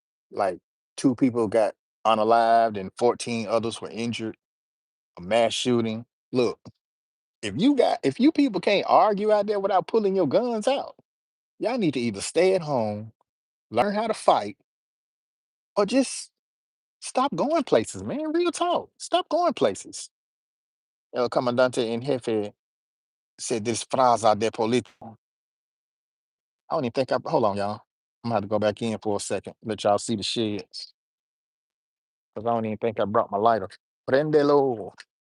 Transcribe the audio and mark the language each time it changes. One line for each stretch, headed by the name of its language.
English: Like 2 people got unalived and 14 others were injured. A mass shooting. Look, if you people can't argue out there without pulling your guns out, y'all need to either stay at home, learn how to fight, or just stop going places, man. Real talk. Stop going places.
Spanish: El comandante en jefe se disfraza de político.
English: I don't even think hold on, y'all. I'm gonna have to go back in for a second. Let y'all see the sheds. Because I don't even think I brought my lighter.
Spanish: Prendelo.